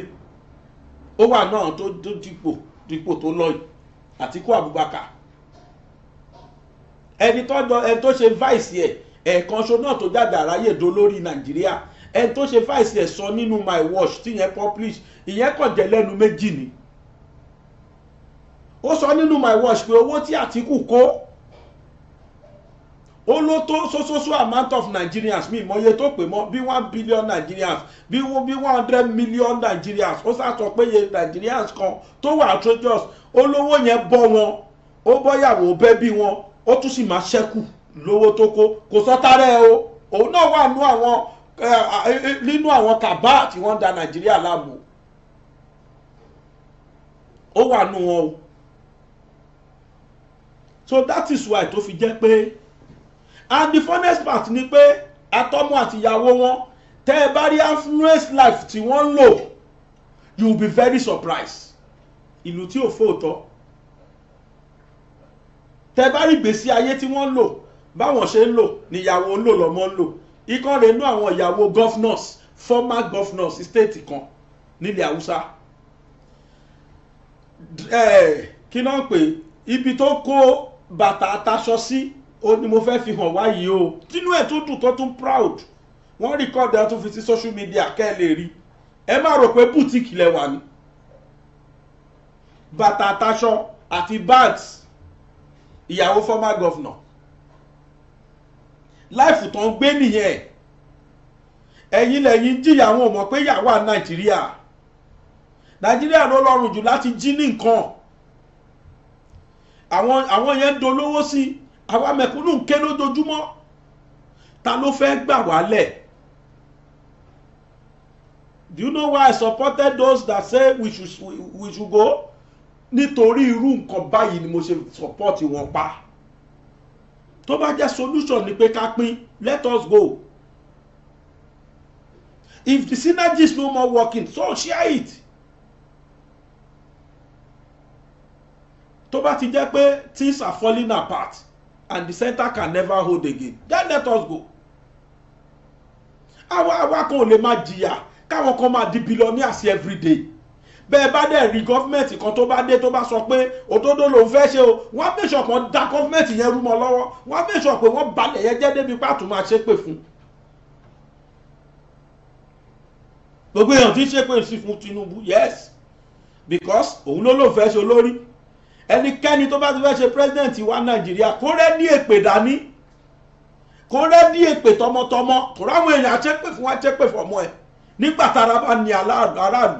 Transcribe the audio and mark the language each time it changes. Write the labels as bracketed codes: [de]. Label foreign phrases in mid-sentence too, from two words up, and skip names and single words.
[yo] Ó wà náà tó dípò tó lọ yìí, Àtíkù Abubakar, ẹni tó ṣe vice ẹ̀ẹ̀kan ṣo náà tó jáde àráyè dó lórí Nàìjíríà, ẹni tó ṣe vice sọ nínú My Watch tí yẹn publish, ìyẹn kàn jẹ́ lẹ́nu méjì ni. Ó sọ nínú My Watch pé owó tí Àtíkù kó ó ló tó [en] so amount of Nigerians, [yo] mi mọye tó pè mọ́ bí 1 billion Nigerians, bí 100 million Nigerians. Ó sá sọ pé iye Nigerians kan tó wà outrageous, olówó yẹn bọ́ wọn, ó bọ́yàwó bẹ́bí wọn, ó tún sì máa ṣẹ́kù lówó tó kò sọ́tárẹ́ o. Òun náà wà nínú àwọn kàbá tí wọ́n da Nàìjíríà láàmú, ó wà nù wọn o. [en] So that is why [yo] tó fi jẹ́ pé, [en] and the funniest part [yo] ni pé àtọmọ àtìyàwó wọn tẹ́ ẹ bá rí [en] affluence life [yo] tí wọ́n ń lò, [en] you will be very surprised. [yo] Ìlú tí ò fòótọ́, tẹ́ ẹ bá rí ìgbésí ayé tí wọ́n ń lò, báwọn ṣe ń lò níyàwó ń lò lọ́mọ ń lò. Ikán rẹ̀ nú àwọn ìyàwó governors, [en] former governors state [yo] kan nílẹ̀ Haúsá. Kí náà pé ibi tó kó bàtà àtàṣọ sí, ó ní mo fẹ́ fi hàn wáyé o. Tínú ẹ̀ tó dùn tó tún proud. Wọ́n record ẹ̀ tó fi sí [en] social media [yo] kẹ́ ẹ lè rí. Ẹ má rò pé boutique lẹ wà ní. Bàtà àtàṣọ àti bags ìyàwó [en] former governor. [yo] Life tó ń gbé nìyẹn. Ẹ̀yin lẹ́yìn jìyà àwọn ò mọ̀ pé ìyàwó Nàìjíríà. Nàìjíríà ló rọrùn jù láti jí ní nǹkan. Àwọn yẹn ń dolówó sí, àwa mẹ̀kúnnù ń ké lójoojúmọ́. Ta ló fẹ́ gbà wálẹ̀? [en] Do you know why I supported those that say we should go? [yo] nítorí irú nǹkan báyìí ni mo ṣe support wọn pa. Tó bá jẹ́ solution ni pé ká pín, [en] let us go. If the synergy is no more working, so share it. [yo] Tó bá ti jẹ́ pé [en] things are falling apart and the center can never hold again, then let us go. [yo] Àwa kan ò lè máa jìyà káwọn kan máa di [en] billionaires every day. [yo] Bẹ́ẹ̀ bá dẹ̀ rí gọ́fìmẹ̀ntì kan tó bá dé tó bá sọ pé òdodo lòun fẹ́ ṣe o, wọ́n á [en] make sure [yo] kan dá gọ́fìmẹ̀ntì yẹn rú mọ́ lọ́wọ́, wọ́n á [en] make sure [yo] pé wọ́n balẹ̀ yẹn jẹ́ débi pàtó máa ṣépè fún. Gbogbo èèyàn tí ń ṣépè sí fún Tinubu, yes, because òun ló fẹ́ ṣe olórí. Ẹnikẹ́ni tó bá ti fẹ́ ṣe president wa Nàìjíríà kó rẹ́ ní èpè dání, kó rẹ́ ní èpè tọmọtọmọ, kó ráwọn èèyàn àṣépè fún wa ṣépè fọmọ ẹ̀ nígbà tára bá ní aráàlú.